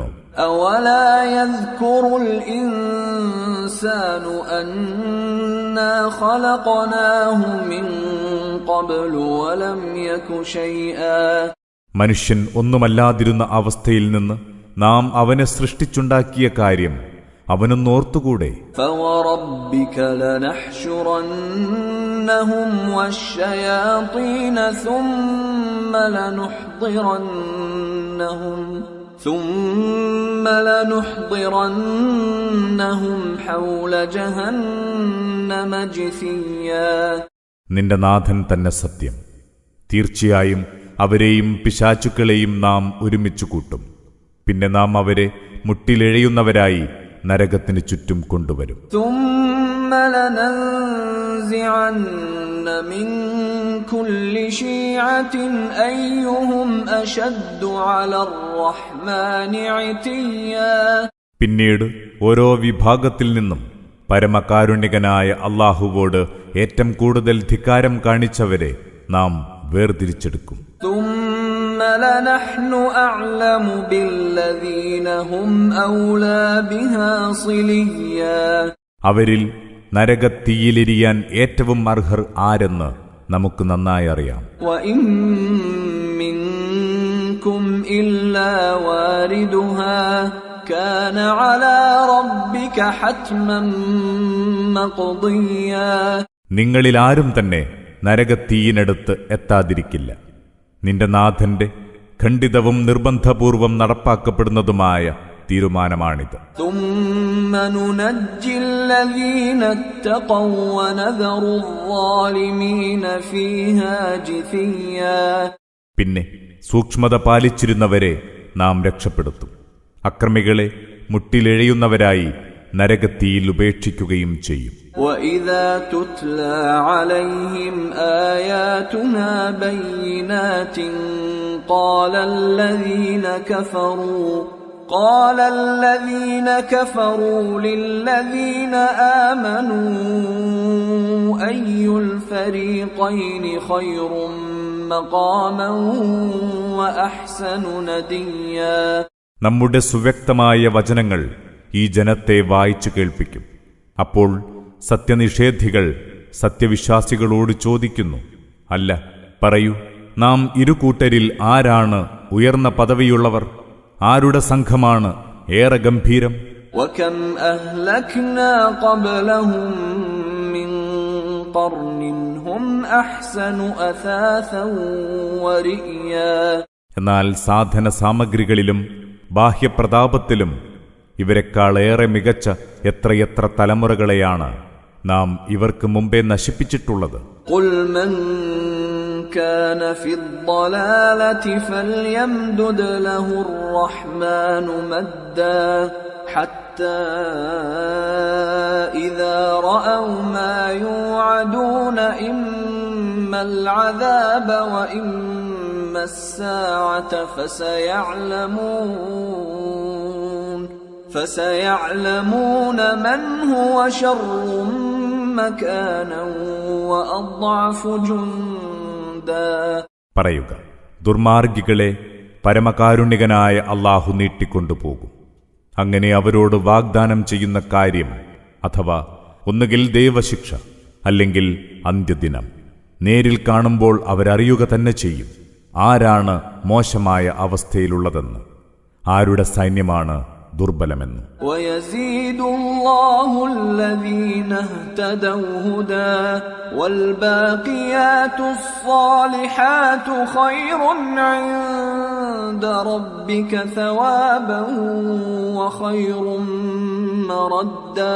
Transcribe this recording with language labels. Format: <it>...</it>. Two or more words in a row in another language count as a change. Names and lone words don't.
<ar>أولا يذكر الإنسان أنا خلقناه من قبل ولم يك شيئا.</ar> <ml>മനുഷ്യൻ ഒന്നുമല്ലാതിരുന്ന അവസ്ഥയിൽ നിന്ന് നാം അവനെ സൃഷ്ടിച്ചുണ്ടാക്കിയ കാര്യം അവനൊന്നോർത്തുകൂടെ?</ml> <ar>فوربك لنحشرنهم والشياطين ثم لنحضرنهم حول جهنم جثيا.</ar> <ml>നിന്റെ നാഥൻ തന്നെ സത്യം. തീർച്ചയായും അവരെയും പിശാചുക്കളെയും നാം ഒരുമിച്ചു കൂട്ടും. പിന്നെ നാം അവരെ മുട്ടിലെഴയുന്നവരായി നരകത്തിന് ചുറ്റും കൊണ്ടുവരും.</ml> <ar>ثم لننزعن من كل شيعة أيهم أشد على الرحمن عتيا.</ar> <ml>പിന്നീട് ഓരോ വിഭാഗത്തിൽ നിന്നും പരമകാരുണികനായ അല്ലാഹുവോട് ഏറ്റവും കൂടുതൽ ധിക്കാരം കാണിച്ചവരെ നാം വേർതിരിച്ചെടുക്കും.</ml> <ar>ثم لنحن أعلم بالذين هم أولى بها صليا.</ar> <ml>അവരിൽ നരകത്തീയിലെരിയാൻ ഏറ്റവും അർഹർ ആരെന്ന് നമുക്ക് നന്നായി അറിയാം.</ml> <ar>وإن منكم إلا واردها كان على ربك حتما مقضيا.</ar> <ml>നിങ്ങളിൽ ആരും തന്നെ നരകത്തീയിനടുത്ത് എത്താതിരിക്കില്ല. നിന്റെ നാഥന്റെ ഖണ്ഡിതവും നിർബന്ധപൂർവം നടപ്പാക്കപ്പെടുന്നതുമായ തീരുമാനമാണിത്.</ml> <ar>ثم ننجي الذين اتقوا ونذر الظالمين فيها جثيا.</ar> <ml>പിന്നെ സൂക്ഷ്മത പാലിച്ചിരുന്നവരെ നാം രക്ഷപ്പെടുത്തും. അക്രമികളെ മുട്ടിലെഴയുന്നവരായി നരകത്തീയിൽ ഉപേക്ഷിക്കുകയും ചെയ്യും.</ml> <ar>وَإِذَا تُتْلَى عَلَيْهِمْ آيَاتُنَا بَيِّنَاتٍ قَالَ الَّذِينَ كَفَرُوا لِلَّذِينَ آمَنُوا أَيُّ الْفَرِيقَيْنِ خَيْرٌ مَقَامًا وَأَحْسَنُ نَدِيًّا.</ar> <ml>നമ്മുടെ സുവ്യക്തമായ വചനങ്ങൾ ഈ ജനത്തെ വായിച്ചു കേൾപ്പിക്കും. അപ്പോൾ സത്യനിഷേധികൾ സത്യവിശ്വാസികളോട് ചോദിക്കുന്നു, അല്ല, പറയൂ, നാം ഇരുകൂട്ടരിൽ ആരാണ് ഉയർന്ന പദവിയുള്ളവർ? ആരുടെ സംഘമാണ് ഏറെ ഗംഭീരം?</ml> <ar>وَكَمْ أَهْلَكْنَا قَبْلَهُمْ مِنْ قرن هم أحسن أثاثا ورئيا.</ar> <ml>എന്നാൽ സാധന സാമഗ്രികളിലും ബാഹ്യപ്രതാപത്തിലും ഇവരെക്കാളേറെ മികച്ച എത്രയെത്ര തലമുറകളെയാണ് നാം ഇവർക്ക് മുമ്പേ നശിപ്പിച്ചിട്ടുള്ളത്.</ml> <ar>قل من كان في الضلالة فليمدد له الرحمن مدا حتى إذا رأوا ما يوعدون إما العذاب وإما الساعة فسيعلمون من هو شر مكانا وأضعف جندا.</ar> <ml>പറയുക, ദുർമാർഗികളെ പരമകാരുണികനായ അല്ലാഹു നീട്ടിക്കൊണ്ടുപോകും. അങ്ങനെ അവരോട് വാഗ്ദാനം ചെയ്യുന്ന കാര്യം, അഥവാ ഒന്നുകിൽ ദൈവശിക്ഷ അല്ലെങ്കിൽ അന്ത്യദിനം, നേരിൽ കാണുമ്പോൾ അവരറിയുക തന്നെ ചെയ്യും ആരാണ് മോശമായ അവസ്ഥയിലുള്ളതെന്ന്, ആരുടെ സൈന്യമാണ് ദുർബലമെന്ന്.</ml> <ar>ويزيد الله الذين اهتدوا هدى والباقيات الصالحات خير عند ربك ثوابا وخير مردا.</ar>